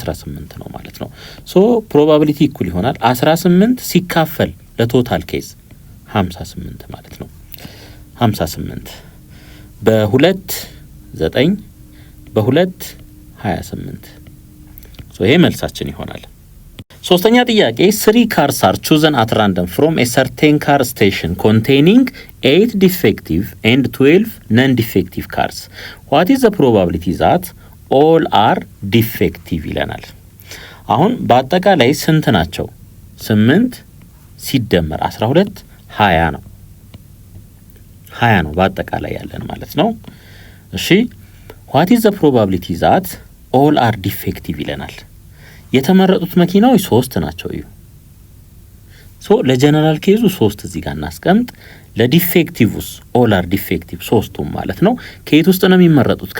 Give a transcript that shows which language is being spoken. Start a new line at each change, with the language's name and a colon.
Amharic: 18 ነው ማለት ነው። ሶ ፕሮባቢሊቲ እኩል ይሆናል 18 ሲካፈል ለቶታል ኬዝ 58 ማለት ነው። 58 በ2 9 በ2 28 ሶ ይሄ መልሳችን ይሆናል። ሶስተኛ ጥያቄ
English: 3 cars are chosen at random from a certain car station containing 8 defective and 12 non-defective cars. What is the probability that all are defective
Amharic: ይለናል። አሁን በአጠቃላይ ስንት ናቸው? 8 ሲደመር 12 20 ነው። 20 ነው በአጠቃላይ ያለን ማለት ነው። እሺ
English: what is the probability that all are defective
Amharic: ይለናል። የተመረጡት መኪናዎች 3 ናቸው። እዩ ለጀነራል ኬዙ 3 እዚህ ጋር እናስቀምጥ። ለዲፌክቲቭስ ኦል አር ዲፌክቲቭ 3ቱም ማለት ነው። ከየት ውስጥ ነው የሚመረጡት?